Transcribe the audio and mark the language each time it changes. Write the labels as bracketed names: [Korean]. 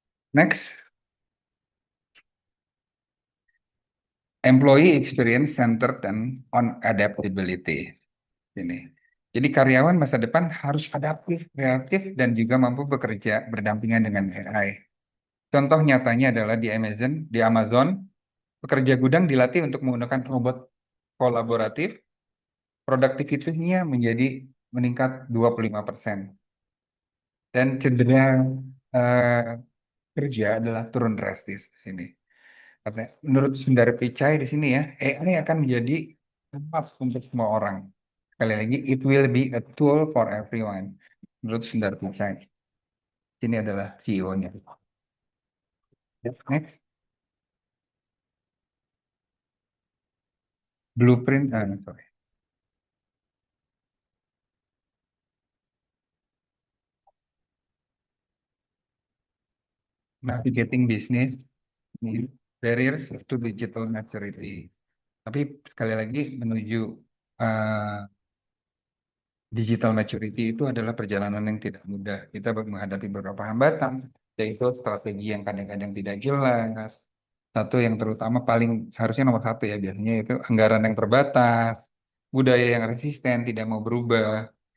[English] Next, employee experience centered [Indonesian] dan [English] on adaptability. [Indonesian] Ini. Jadi karyawan masa depan harus adaptif, kreatif, dan juga mampu bekerja berdampingan dengan AI. Contoh nyatanya adalah di Amazon, pekerja gudang dilatih untuk menggunakan robot kolaboratif, produktivitinya menjadi meningkat 25%. Dan cedera eh, kerja adalah turun drastis di sini. Karena menurut Sundar Pichai di sini ya, AI akan menjadi emas untuk semua orang. Sekali lagi, [English] it will be a tool for everyone. [Indonesian] Menurut Sundar Pichai. Ini adalah CEO-nya. [English] Next, blueprint. Sorry. Navigating business barriers to digital maturity. [Indonesian] Tapi sekali lagi menuju uh, digital maturity itu adalah perjalanan yang tidak mudah. Kita menghadapi beberapa hambatan, yaitu strategi yang kadang-kadang tidak jelas. Satu yang terutama paling seharusnya nomor satu ya biasanya itu anggaran yang terbatas, budaya yang resisten tidak mau berubah.